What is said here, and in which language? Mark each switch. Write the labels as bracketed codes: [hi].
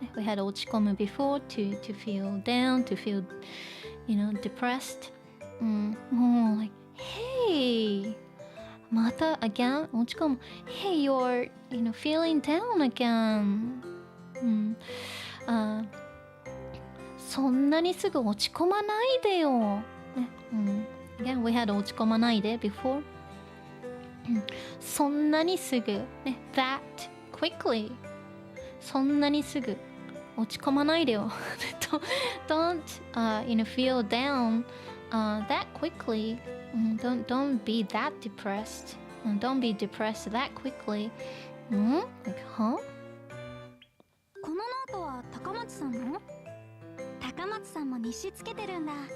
[en] We had [ja] 落ち込む [en] before to feel down, to feel, depressed. [ja] もう [en] like, hey, [ja] また [en] again [ja] 落ち込む。 [en] Hey, you're, feeling down again. [ja] そんなにすぐ落ち込まないでよ。 [en] Again, we had [ja] 落ち込まないで [en] before. [ja] そんなにすぐ、ね、 [en] that quickly [ja] そんなにすぐ落ち込まないでよ [en] don't feel down that quickly don't be that depressed don't be depressed that quickly like, huh? [ja] このノートは高松さんの？高松さんも日誌つけてるんだ。